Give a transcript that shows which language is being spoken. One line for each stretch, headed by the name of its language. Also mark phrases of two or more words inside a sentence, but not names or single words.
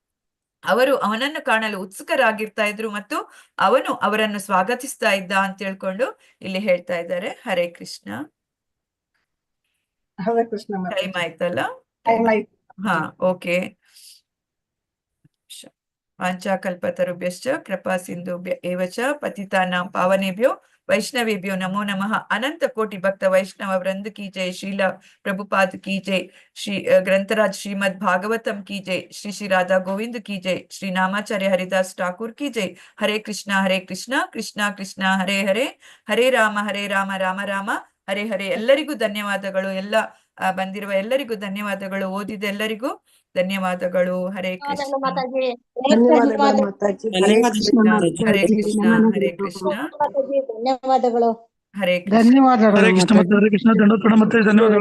Kannada: ಅವರು ಅವನನ್ನು ಕಾಣಲು ಉತ್ಸುಕರಾಗಿರ್ತಾ ಇದ್ರು ಮತ್ತು ಅವನು ಅವರನ್ನು ಸ್ವಾಗತಿಸ್ತಾ ಇದ್ದ ಅಂತ ಹೇಳ್ಕೊಂಡು ಇಲ್ಲಿ ಹೇಳ್ತಾ ಇದ್ದಾರೆ. ಹರೇ ಕೃಷ್ಣ. ಹರೇ ಕೃಷ್ಣ. ಟೈಮ್ ಆಯ್ತಲ್ಲ? ಹಾ, ಓಕೆ.
Sanskrit: ವಾಂಚಾಕಲ್ಪತರುಭ್ಯಶ್ಚ ಕೃಪಾ ಸಿಂಧುಭ್ಯ ಏವಚ ಪತಿತಾನಾಂ ಪಾವನೇಭ್ಯೋ ವೈಷ್ಣವೇಭ್ಯೋ ನಮೋ ನಮಃ.
Kannada: ಅನಂತ ಕೋಟಿ ಭಕ್ತ ವೈಷ್ಣವ ವೃಂದ
Hindi: की जय.
Kannada: ಶ್ರೀಲ ಪ್ರಭುಪಾದ್
Hindi: की जय.
Kannada: ಶ್ರೀ ಗ್ರಂಥರಾಜ್ ಶ್ರೀಮದ್ ಭಾಗವತಂ
Hindi: की जय.
Kannada: ಶ್ರೀ ಶ್ರೀ ರಾಧಾ ಗೋವಿಂದ್
Hindi: की जय.
Kannada: ಶ್ರೀ ನಾಮಾಚಾರ್ಯ ಹರಿದಾಸ್ ಠಾಕೂರ್
Hindi: की जय.
Sanskrit: ಹರೇ ಕೃಷ್ಣ ಕೃಷ್ಣ ಕೃಷ್ಣ ಹರೇ ಹರೇ, ಹರೇ ರಾಮ ರಾಮ ರಾಮ ಹರೇ ಹರೇ.
Kannada: ಎಲ್ಲರಿಗೂ ಧನ್ಯವಾದಗಳು. ಎಲ್ಲ ಬಂದಿರುವ ಎಲ್ಲರಿಗೂ ಧನ್ಯವಾದಗಳು. ಓದಿದ ಎಲ್ಲರಿಗೂ ಧನ್ಯವಾದಗಳು. ಹರೇ ಕೃಷ್ಣ. ಹರೇ ಕೃಷ್ಣ ಹರೇ ಕೃಷ್ಣ ಹರೇ ಕೃಷ್ಣ. ಧನ್ಯವಾದಗಳು. ಹರೇ ಕೃಷ್ಣ. ಧನ್ಯವಾದಗಳು. ಹರೇ ಕೃಷ್ಣ ಹರೇ ಕೃಷ್ಣ. ಧನ್ಯವಾದಗಳು.